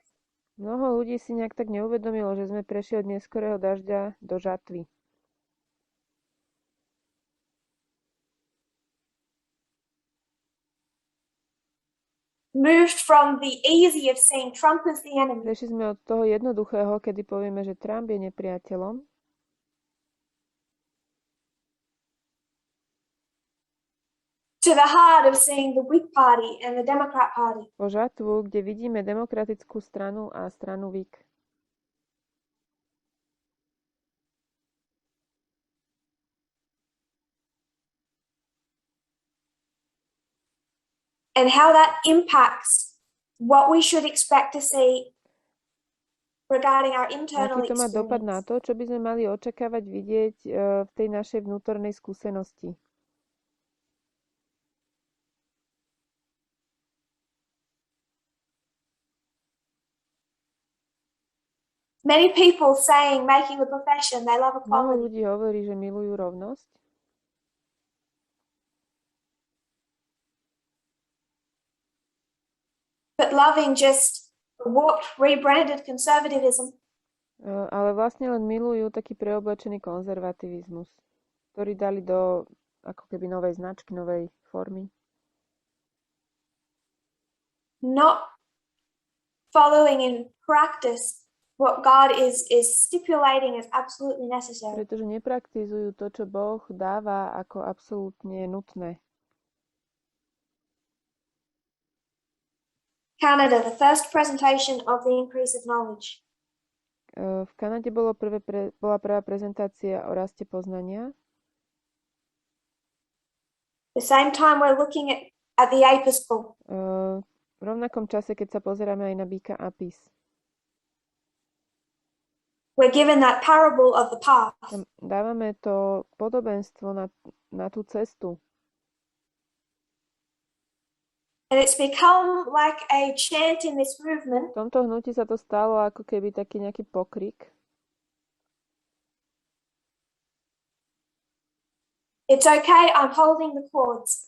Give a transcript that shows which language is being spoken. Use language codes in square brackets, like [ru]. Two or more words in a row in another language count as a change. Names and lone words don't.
[sk] Mnoho ľudí si nejak tak neuvedomilo, že sme prešli od neskorého dažďa do žatvy. [en] Moved from the easy of seeing Trump as the enemy [sk] Prešli sme od toho jednoduchého, kedy povieme, že Trump je nepriateľom, [en] to the hard of seeing the Whig Party and the Democrat Party. [sk] po žatvu, kde vidíme demokratickú stranu a stranu Whig. [en] And how that impacts what we should expect to see regarding our internal [sk] Aký to má dopad na [en] experience. [sk] to, čo by sme mali očakávať vidieť v tej našej vnútornej skúsenosti. [en] Many people saying, making the profession, they love [sk] Mnoho [en] equality. [sk] ľudí hovorí, že milujú rovnosť, [en] But loving just warped, rebranded conservatism [sk] ale vlastne len milujú taký preoblečený konzervativizmus, ktorý dali do ako keby novej značky, novej formy. [en] not following in practice what God is stipulating as absolutely necessary. [sk] Pretože nepraktizujú to, čo Boh dáva ako absolútne nutné. [en] Canada, the first presentation of the increase of knowledge. [sk] V Kanade bola prvá prezentácia o raste poznania. [en] The same time we're looking at the Apis bull. [sk] V rovnakom čase, keď sa pozeráme aj na býka Apis. [en] We're given that parable of the path. [sk] Tam dávame to podobenstvo na tú cestu. [en] And it's become like a chant in this movement. [sk] V tomto hnutí sa to stalo ako keby taký nejaký pokrik. [en] It's okay, I'm holding the cords.